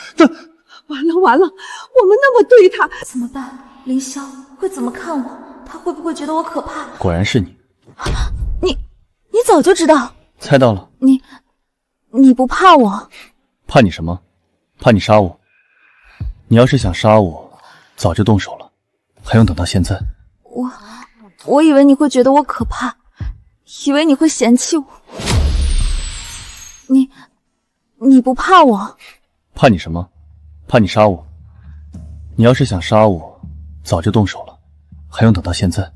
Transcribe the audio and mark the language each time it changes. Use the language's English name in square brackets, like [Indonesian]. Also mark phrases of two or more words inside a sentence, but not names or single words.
[Chinese] 完了，我們那麼對他，怎麼辦？凌霄會怎麼看我？他會不會覺得我可怕？果然是你。你早就知道？猜到了。你不怕我？怕你什麼？怕你殺我。你要是想殺我，早就動手了，還用等到現在？我以為你會覺得我可怕，以為你會嫌棄我。你不怕我？怕你什麼？怕你殺我。你要是想殺我，早就動手了，還用等到現在？